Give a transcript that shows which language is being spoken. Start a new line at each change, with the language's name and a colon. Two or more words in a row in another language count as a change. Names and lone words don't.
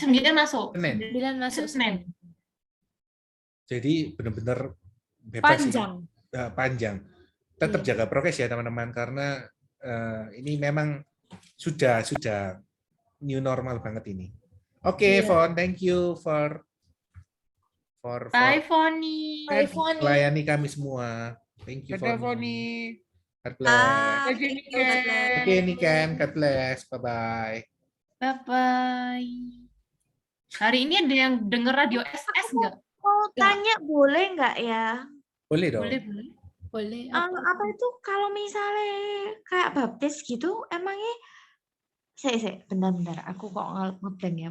Indonesian: 9 masuk. Senin. 9 masuk Senin. Jadi benar-benar bebas. Panjang. Ya. Panjang. Tetap jaga prokes ya teman-teman, karena ini memang sudah
English: new normal
Indonesian: banget ini. Oke,
English: Fon, thank you for Bye, Foni. Bye,
Indonesian: Foni. Melayani kami semua.
English: Thank you,
Indonesian: Dadah, Foni. Foni.
English: God bless.
Indonesian: Dadah, Oke, Niken.
English: God bless. Bye-bye. Bye-bye.
Indonesian: Hari ini ada yang denger radio SS nggak? Mau tanya boleh nggak ya? Boleh dong. Boleh. Apa itu kalau misalnya kayak baptis gitu, emangnya bentar, aku kok ngeblank ya.